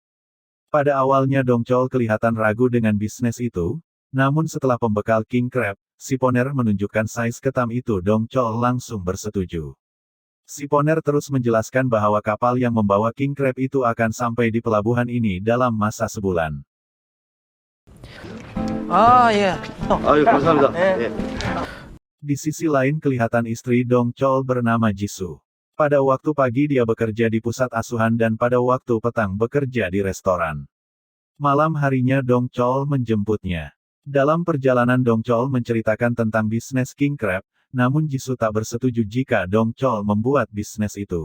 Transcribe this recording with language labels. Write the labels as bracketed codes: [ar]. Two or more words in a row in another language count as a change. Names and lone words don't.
[ms] Pada awalnya Dong Chol kelihatan ragu dengan bisnis itu, namun setelah pembekal [en] king crab, [ms] si Poner menunjukkan size ketam itu Dong Chol langsung bersetuju. Si Poner terus menjelaskan bahwa kapal yang membawa [en] king crab [ms] itu akan sampai di pelabuhan ini dalam masa sebulan. [ko] 예. 감사합니다. 예. [ms] Di sisi lain kelihatan istri Dong Chol bernama Jisoo. Pada waktu pagi dia bekerja di pusat asuhan dan pada waktu petang bekerja di restoran. Malam harinya Dong Chol menjemputnya. Dalam perjalanan Dong Chol menceritakan tentang bisnis [en] king crab, [ms] namun Jisoo tak bersetuju jika Dong Chol membuat bisnis itu.